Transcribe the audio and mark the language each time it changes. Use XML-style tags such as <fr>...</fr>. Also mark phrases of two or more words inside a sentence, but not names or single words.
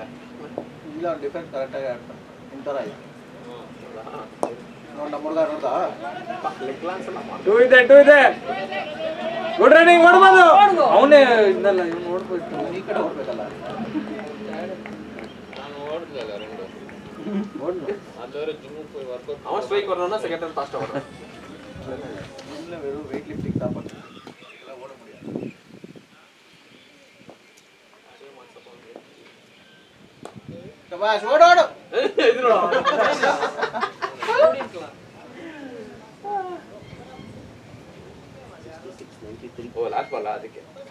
<kn>ಇಲ್ಲ ಅವ್ನು ಡಿಫೆನ್ಸ್ ಕರೆಕ್ಟಾಗಿ ಆಡ್ತಾನೆ. ಇಂಥರ ಇದೆ ನೋಡ್ ನಮ್ಮ ಹುಡುಗ ನೋಡ್ದಾ. ಟೂ ಇದೆ</kn> <en>good running</en> <kn>ಮಾಡ್ಬೋದು. ಅವನೇ ಇದಲ್ಲ ಇವ್ನು ನೋಡ್ಬೋದು. ಈ ಕಡೆ ಹೋಗ್ಬೇಕಲ್ಲ. ನಾನು ಓಡ್ತಿಲ್ಲ</kn> <ta>2 அதுவரை ஜிம்முக்கு போய்</ta> <en>work out</en> <ta>அவன் ஸ்ட்ரைக் வரணும்னா</ta> <en>second time</en> <ta>ஃபாஸ்ட்டாக வரும். வெறும்</ta> <en>weight lifting</en> <ta>தான் பண்ணுறேன், இதெல்லாம் ஓட முடியாது. சபாஷ், ஓடு ஓடு. ஓ</ta> <en>last ball</en> <ta>அதுக்கு</ta>